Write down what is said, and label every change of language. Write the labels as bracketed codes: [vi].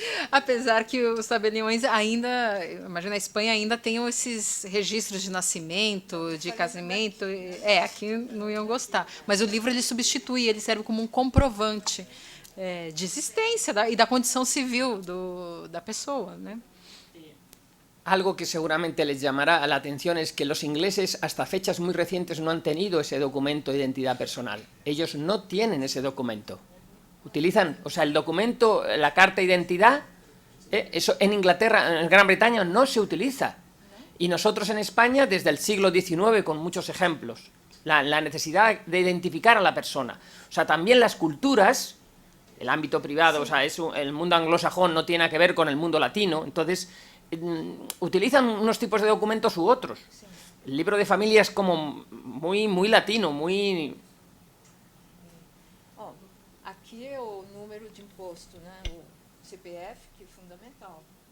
[pt] Apesar que os tabeliões ainda, imagina, a Espanha ainda tem esses registros de nascimento, de casamento, aqui não iam gostar. Mas o livro ele substitui, ele serve como um comprovante de existência e da condição civil da pessoa, né? [es] Algo que seguramente les llamará la atención es que los ingleses hasta fechas muy recientes no han tenido ese documento de identidad personal. Ellos no tienen ese documento. Utilizan, o sea, el documento, la carta de identidad, eso en Inglaterra, en Gran Bretaña no se utiliza. Y nosotros en España, desde el siglo XIX, con muchos ejemplos, la necesidad de identificar a la persona. O sea, también las culturas, el ámbito privado, o sea, el mundo anglosajón no tiene que ver con el mundo latino, entonces utilizan unos tipos de documentos u otros. El libro de familia es como muy, muy latino, muy... [pt] Aqui é o número de imposto, né? O CPF, que é fundamental.